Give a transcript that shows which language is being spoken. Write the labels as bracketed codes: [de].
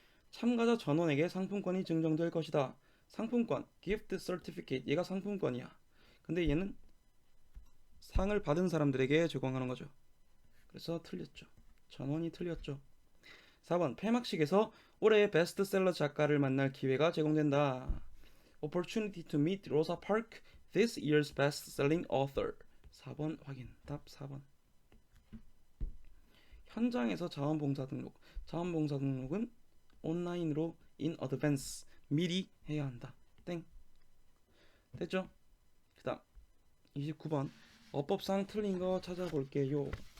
[ko] 참가자 전원에게 상품권이 증정될 것이다. 상품권, Gift Certificate, 얘가 상품권이야. 근데 얘는 상을 받은 사람들에게 제공하는 거죠. 그래서 틀렸죠. 전원이 틀렸죠. 4번 폐막식에서 올해의 베스트셀러 작가를 만날 기회가 제공된다. [en] Opportunity to meet Rosa Parks, this year's best-selling author. [ko] 4번 확인. 답 4번. 현장에서 자원봉사 등록. 자원봉사 등록은 온라인으로 [en] in advance [ko] 미리 해야 한다. 땡. 됐죠? 그 다음 29번 어법상 틀린 거 찾아볼게요.